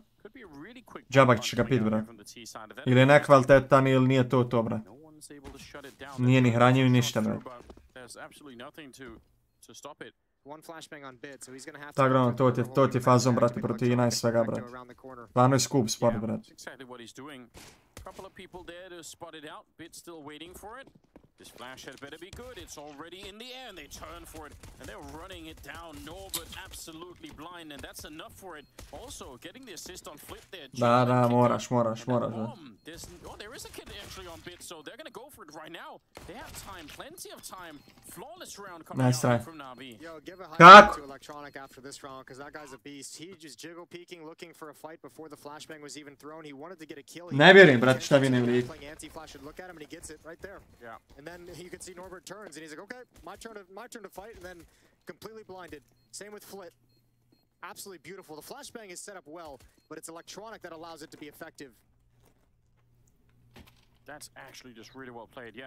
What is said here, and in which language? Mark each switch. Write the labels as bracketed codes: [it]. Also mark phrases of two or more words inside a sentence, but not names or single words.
[bs] Džabak će ga pit, brat. Ili je nekvalitetan ili nije to, brat. Nije ni hranjiv ni ništa, brat. Tako da, to ti je fazom, brate, protiv Ina i svega, brat. Glavno je skup sport, brat. [en] Couple of people there to spot it out. Bit still waiting for it. This flash had better be good. It's already in the air and they turn for it and they're running it down. Norbert absolutely blind and that's enough for it. Also getting the assist on flip there. [bs] Da, moraš. [en] Oh, there is a kid actually on Bit, so they're gonna go for it right now. They have time, plenty of time. Flawless round coming out from Navi. Yo, give a high to Electronic after this round because that guy's a beast. He just jiggle peeking, looking for a fight before the flashbang was even thrown. He wanted to get a kill. [bs] Ne vjerujem, brate, šta vi ne vidite. [en] Anti-flash should look at him and he gets it right there. Yeah. And then you can see Norbert turns and he's like, okay, my turn to fight, and then completely blinded. Same with Flit. Absolutely beautiful. The flashbang is set up well, but it's Electronic that allows it to be effective. That's actually just really well played, yeah.